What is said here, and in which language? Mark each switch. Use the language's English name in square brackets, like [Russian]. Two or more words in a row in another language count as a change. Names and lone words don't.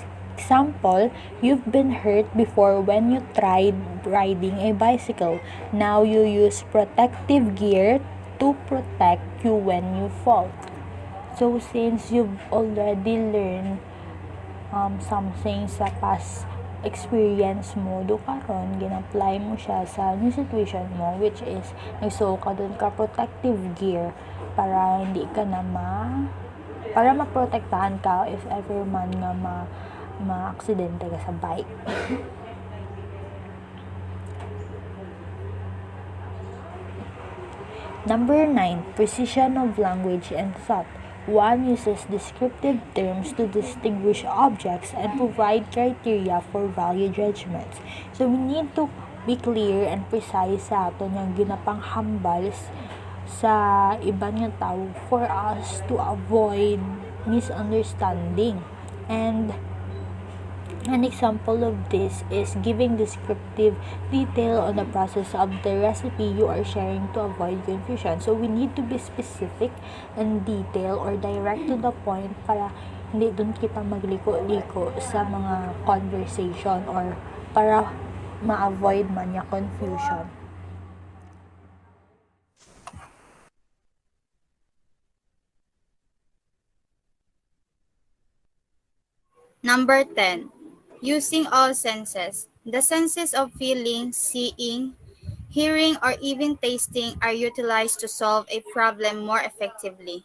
[English] Example, you've been hurt before when you tried riding a bicycle. Now you use protective gear to protect you when you fall. So since you've already learned something [Hiligaynon] sa [English] past experience [Hiligaynon] mo, do karon gin-apply mo siya sa [English] new situation [Hiligaynon] mo, [English] which is [Hiligaynon] nagsuot ka dun ka [English] protective gear [Hiligaynon] para hindi ka na para maprotektahan ka [English] if ever [Hiligaynon] man nga ma-aksidente ka sa bike. [English] Number 9, precision of language and thought. One uses descriptive terms to distinguish objects and provide criteria for value judgments. So we need to be clear and precise [Hiligaynon] sa aton yung ginapanghambal sa iban nga tao [English] for us to avoid misunderstanding. And an example of this is giving descriptive detail on the process of the recipe you are sharing to avoid confusion. So we need to be specific and detail or direct to the point [Hiligaynon] para hindi dun kita magliko-liko sa mga [English] conversation or [Hiligaynon] para ma-avoid man yung [English] confusion. Number 10. Using all senses. The senses of feeling, seeing, hearing, or even tasting are utilized to solve a problem more effectively.